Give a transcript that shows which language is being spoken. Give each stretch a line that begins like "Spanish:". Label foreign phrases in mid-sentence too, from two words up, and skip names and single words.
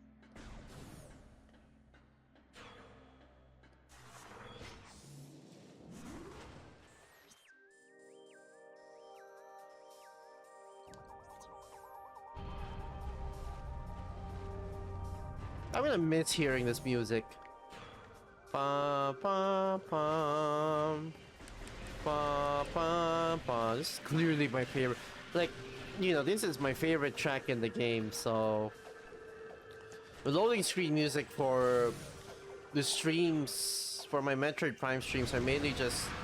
English: I'm gonna miss hearing this music. Ba ba bum. Ba ba ba. This is clearly my favorite. Like, you know, this is my favorite track in the game, so... The loading screen music for the streams, for my Metroid Prime streams, are mainly just...